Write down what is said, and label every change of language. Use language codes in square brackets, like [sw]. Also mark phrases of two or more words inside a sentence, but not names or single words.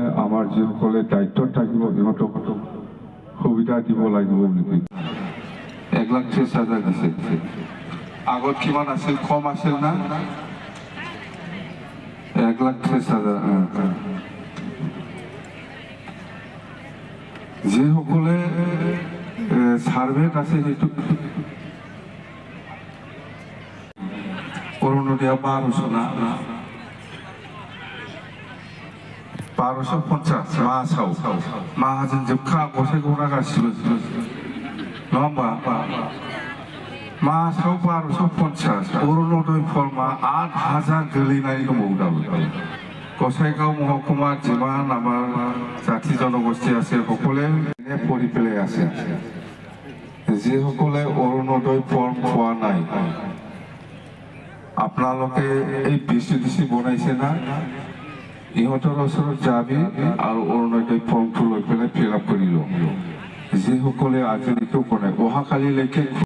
[as] আমাৰ যিসকলে দায়িত্বত থাকিব সিহঁতক সুবিধা দিব লাগিব বুলি 1,30,000 দিছে আগত কিমান আছিল কম আছিল না 1,30,000 যিসকলে সাৰ্ভেত আছে সেইটো অৰুণোদয় 1200 না [brx] 1250 मासाव माहाजोन जोबखा गसाइखौ गासिबो नङा होमबा मासाव 1250 अरुणोदय फर्मा 8,000 गोलैनाय दंबावो दाबो गसाइगाव महकुमा [as] যিমান আমাৰ জাতি জনগোষ্ঠী আছে সকলে পৰি পেলাই আছে যিসকলে অৰুণোদয় ফৰ্ম পোৱা নাই আপোনালোকে এই বিচিডিসি বনাইছে না ইহঁতৰ ওচৰত যাবি আৰু অৰুণোদয় ফৰ্মটো লৈ পেলাই [en] fill up [as] কৰি লওঁ যিসকলে আজিলৈকে বনাই অহাকালিলৈকে